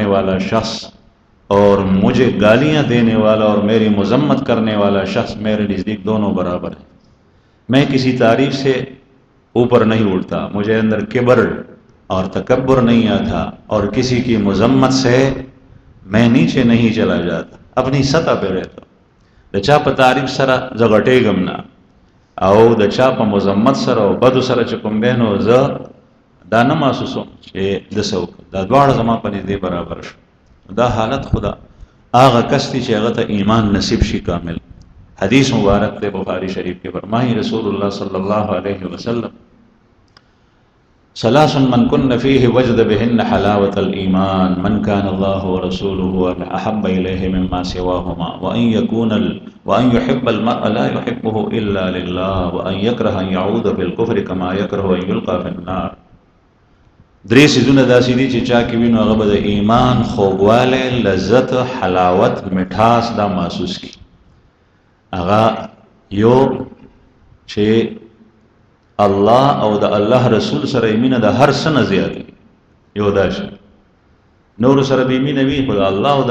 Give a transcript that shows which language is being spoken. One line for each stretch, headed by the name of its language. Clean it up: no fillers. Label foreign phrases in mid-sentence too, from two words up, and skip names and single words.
Urdu: والا شخص اور مجھے گالیاں دینے والا اور میری مذمت کرنے والا شخص میرے نزدیک دونوں برابر ہیں میں کسی تعریف سے اوپر نہیں اٹھتا مجھے اندر کبر اور تکبر نہیں آتا اور کسی کی مذمت سے میں نیچے نہیں چلا جاتا اپنی سطح پہ رہتا
Pashto: د چا په تعریف سره زه غټېږم نه او د چا په مذمت سره او بدو سره چې کوم دی نو زه دا نه محسوسوم چې د څه وکړم دا دواړه زما په نږدې برابر شو دا حالت خدا هغه کس دی چې هغه ته ایمان نصیب شي کامل
Urdu: حدیث مبارک تے بخاری شریف کے فرمائی رسول اللہ صلی اللہ علیہ وسلم
Arabic: ثلاث من كن فيه وجد بهن حلاوة الإيمان من كان الله ورسوله أحب إليه مما سواهما وأن يحب المرء لا يحبه إلا لله وأن يكره أن يعود في الكفر كما يكره أن يلقى في النار
Pashto: درې سيزونه داسې دي چې چا کې وینو هغه به د ایمان خوږوالی لذت حلاوت مټاس دا محسوس کی هغه یو چې الله او د الله رسول سره مینه د هر څه نه زیاته یو دا شي نور سره به مینه وي خو د الله او